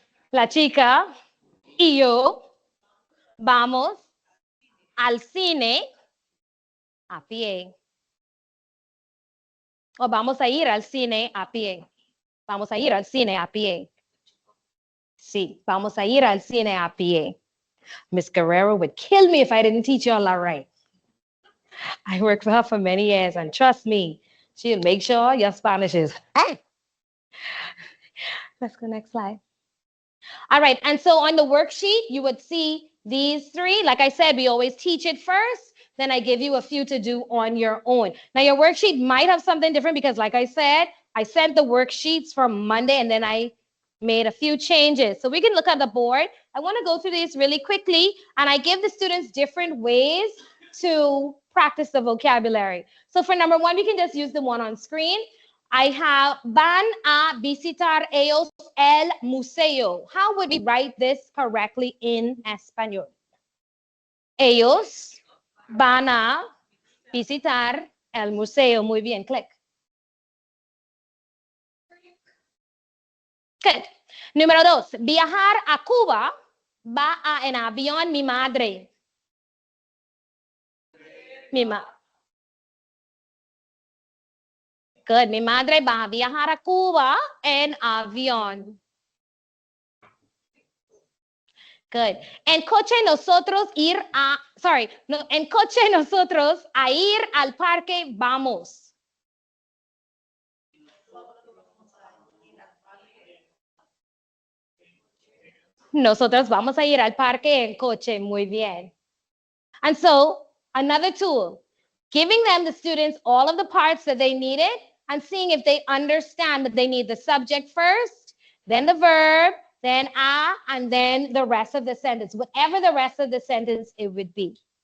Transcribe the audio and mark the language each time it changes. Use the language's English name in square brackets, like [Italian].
[Spanish] La chica y yo vamos al cine a pie. O vamos a ir al cine a pie. Vamos a ir al cine a pie. Sí, vamos a ir al cine a pie. [English] Miss Guerrero would kill me if I didn't teach y'all that right. I worked for her for many years, and trust me, she'll make sure your Spanish is. Let's go next slide. All right, and so on the worksheet, you would see these three. Like I said, we always teach it first, then I give you a few to do on your own. Now, your worksheet might have something different because, like I said, I sent the worksheets from Monday, and then I made a few changes. So we can look at the board. I want to go through these really quickly, and I give the students different ways to practice the vocabulary. So for number one, we can just use the one on screen. I have [Spanish] van a visitar ellos el museo. [English] How would we write this correctly in español? [Spanish] Ellos van a visitar el museo. Muy bien, click. Good. Número dos, viajar a Cuba va a en avión mi madre. Good. Mi madre va a viajar a Cuba en avión. Good. En coche nosotros ir a, [English] sorry, no, [Spanish] en coche nosotros a ir al parque vamos. Nosotros vamos a ir al parque en coche. Muy bien. [English] And so, another tool, giving them, the students, all of the parts that they needed and seeing if they understand that they need the subject first, then the verb, then a, and then the rest of the sentence, whatever the rest of the sentence it would be.